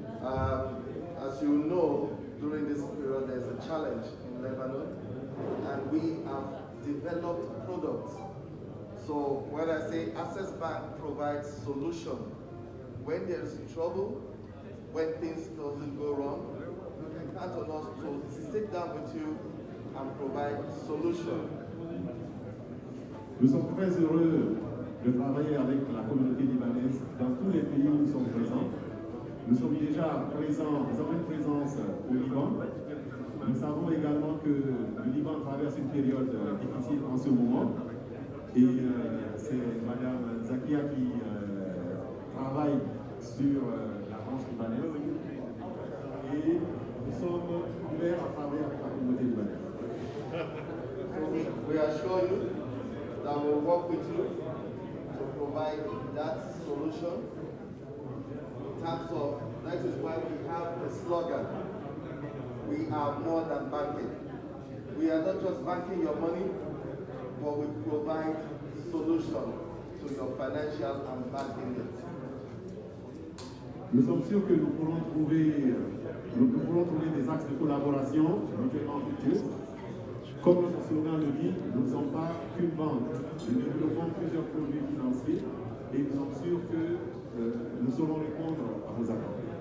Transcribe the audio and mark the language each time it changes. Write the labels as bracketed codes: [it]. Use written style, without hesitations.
[en] As you know, during this period, there's a challenge in Lebanon, and we have developed products. So when I say Access Bank provides solution, when there's trouble, when things doesn't go wrong, you can count on us to sit down with you and provide solution. [fr] Nous sommes très heureux de travailler avec la communauté libanaise dans tous les pays où nous sommes présents. Nous sommes déjà présents, nous avons une présence au Liban. Nous savons également que le Liban traverse une période difficile en ce moment. Et c'est Madame Zakia qui travaille sur la branche libanaise. Et nous sommes ouverts à travailler avec la communauté libanaise. [en] So we assure you that we'll work with you to provide that solution. In terms of, that is why we have the slogan, we are more than banking. We are not just banking your money, but we provide solution to your financial and banking needs. [fr] Nous sommes sûrs que nous pourrons trouver des axes de collaboration mutuellement fructueux. Comme notre slogan le dit, nous ne sommes pas qu'une banque. Nous développons plusieurs produits financiers et nous sommes sûrs que nous saurons répondre à vos attentes.